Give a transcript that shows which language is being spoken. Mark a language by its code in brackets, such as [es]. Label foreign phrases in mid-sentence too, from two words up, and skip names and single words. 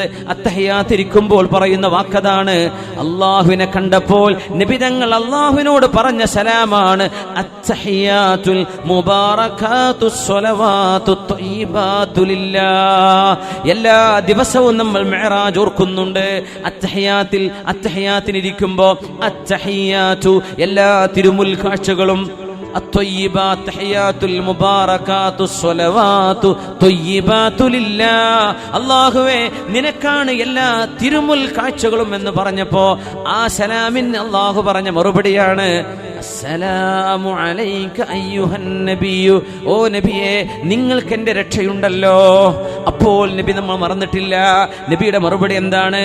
[ml] അത്തഹിയാത്ത് ഇരിക്കുമ്പോൾ പറയുന്ന വാക്കതാണ്. അല്ലാഹുവിനെ കണ്ടപ്പോൾ നബി തങ്ങൾ അല്ലാഹുവിനോട് പറഞ്ഞ സലാമാണ് [ar] التحيات المباركات الصلوات الطيبات لله. [ml] എല്ലാ ദിവസവും നമ്മൾ മിഅറാജ് ഓർക്കുന്നുണ്ട്. അത്തഹിയാത്തിനിരിക്കുമ്പോൾ അത്തഹിയാത്തു എല്ലാ തിരുമുൽ കാഴ്ചകളും [ar] الطيبات تحيات المباركات الصلوات طيبات لله. [ml] അല്ലാഹുവേ നിനക്കാണ് എല്ലാ തിരുമുൽ കാഴ്ചകളും എന്ന് പറഞ്ഞപ്പോ ആ സലാമിന് അല്ലാഹു പറഞ്ഞ മറുപടിയാണ് [ar] السلام عليك أيها النبي. [ml] ഓ നബിയെ നിങ്ങൾക്ക് എന്റെ രക്ഷയുണ്ടല്ലോ. അപ്പോൾ നബി നമ്മൾ മറന്നിട്ടില്ല. നബിയുടെ മറുപടി എന്താണ്?